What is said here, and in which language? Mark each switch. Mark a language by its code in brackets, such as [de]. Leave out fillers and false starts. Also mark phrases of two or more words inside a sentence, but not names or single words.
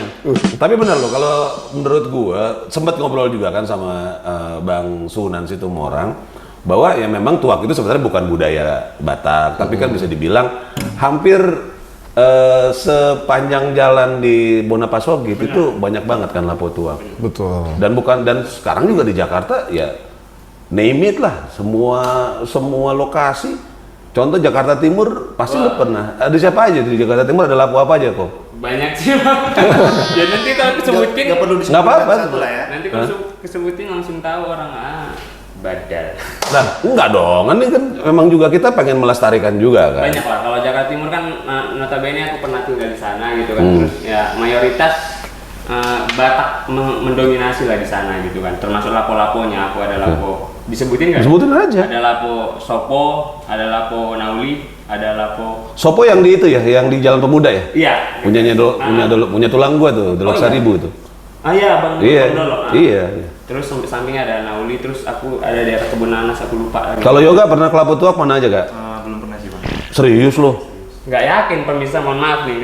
[id] Tapi benar loh, kalau menurut gua sempat ngobrol juga kan sama Bang Sunan Situmorang bahwa ya memang tuak itu sebenarnya bukan budaya Batak, tapi kan bisa dibilang hampir sepanjang jalan di Bonapasogit itu banyak banget kan Lapo Tuak. Betul. Dan sekarang juga di Jakarta ya [en] name it [id] lah, semua lokasi. Contoh Jakarta Timur pasti lu pernah. Ada siapa aja di Jakarta Timur, ada Lapo apa aja kok? banyak sih, Bang. Ya nanti kalau kesebutin Nggak perlu Nggak apa-apa. disebutkan satu lah ya. nanti kalau kesebutin langsung tahu orang badal. Nah, enggak dong, ini kan memang juga kita pengen melestarikan juga kan. Banyak lah. Kalau Jakarta Timur kan notabene aku pernah tinggal di sana gitu kan. Terus ya mayoritas Batak mendominasi lah di sana gitu kan. Termasuk lapo-laponya. Aku ada lapo. Disebutin nggak? Sebutin aja. Ada lapo Sopo, ada lapo Nauli, ada lapo. Sopo yang di itu ya, yang di Jalan Pemuda ya? Iya. Punya tulang gua tuh, Dolok iya. Seribu itu. Iya, Bang. Iya. Bang Dolo. Iya. Terus sampingnya ada Nauli, terus aku ada daerah Kebun Nanas, aku lupa. Kalau Yoga pernah ke Lapo Tuak mana aja, Kak? Belum pernah sih Bang. Serius loh? Nggak yakin, pemirsa, mohon maaf nih.